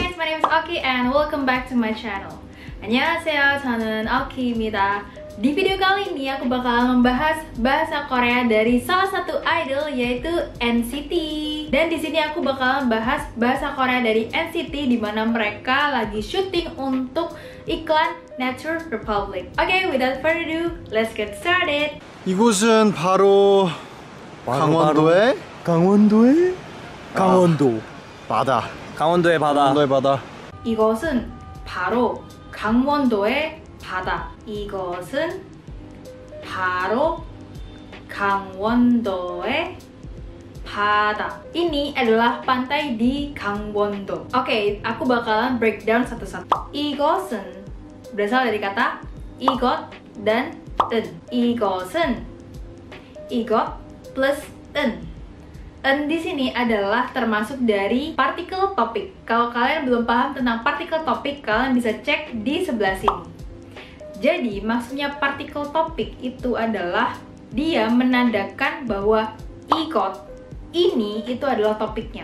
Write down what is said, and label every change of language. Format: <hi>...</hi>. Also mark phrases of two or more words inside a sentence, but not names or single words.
<en>name is Aoki and welcome back to my channel.</en> <ko>안녕하세요, 저는 Aoki입니다.</ko> <id>Di video kali ini aku bakal membahas bahasa Korea dari salah satu idol yaitu NCT. Dan di sini aku bakal membahas bahasa Korea dari NCT di mana mereka lagi syuting untuk iklan Nature Republic.</id> <en>Okay, without further ado, let's get started.</en> <ko>이곳은 바로 강원도의 강원도 바다. 강원도의 바다. 강원도의 바다. 이것은 바로 강원도의 바다. 이것은 바로 강원도의 바다.</ko> <id>Ini adalah pantai di Gangwon-do. Oke, aku bakalan breakdown satu-satu. 이것은 berasal dari kata 이것 dan 은.</id> <ko>이것은 이것 plus 은.</ko> <id>En di sini adalah termasuk dari partikel topik. Kalau kalian belum paham tentang partikel topik, kalian bisa cek di sebelah sini. Jadi, maksudnya partikel topik itu adalah dia menandakan bahwa igot ini itu adalah topiknya.</id>